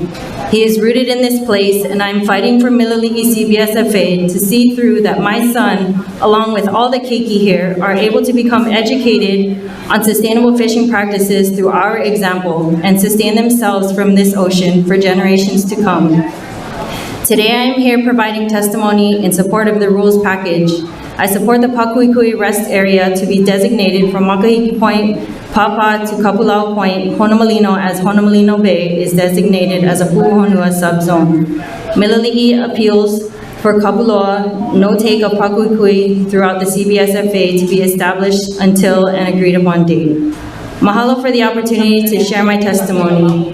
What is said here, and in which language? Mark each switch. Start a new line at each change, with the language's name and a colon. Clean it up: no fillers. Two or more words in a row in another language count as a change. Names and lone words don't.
English: He is rooted in this place, and I'm fighting for Miloli'i CBSFA to see through that my son, along with all the keiki here, are able to become educated on sustainable fishing practices through our example and sustain themselves from this ocean for generations to come. Today I am here providing testimony in support of the rules package. I support the Pakuʻikuʻi Rest Area to be designated from Paʻakai Point, Pāpā to Kapuʻuhonua Point. Honomalino as Honomalino Bay is designated as a Puʻuhonua subzone. Miloli'i appeals for Kapuʻuhonua no-take of Pakuʻikuʻi throughout the CBSFA to be established until an agreed upon date. Mahalo for the opportunity to share my testimony.